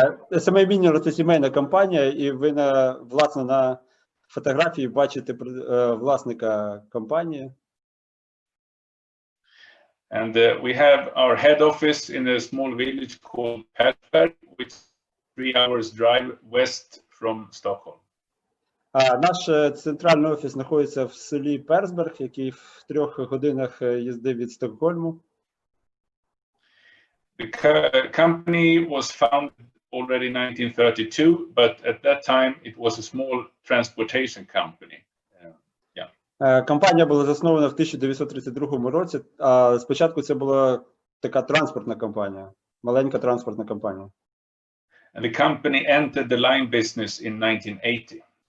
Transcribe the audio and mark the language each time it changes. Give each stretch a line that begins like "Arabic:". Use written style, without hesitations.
Ukrainian: SMA Mineral – це сімейна компанія, і ви власне на фотографії бачите власника компанії.
English: And we have our head office in a small village called Persberg, which is 3 hours drive west from Stockholm.
Ukrainian: Наш центральний офіс знаходиться в селі Персберг, який в 3 годинах їзди від Стокгольму.
English: The company was founded already in 1932, but at that time it was a small transportation company.
Ukrainian: Компанія була заснована в 1932 році, а спочатку це була така транспортна компанія, маленька транспортна компанія.
English: And the company entered the lime business in 1980.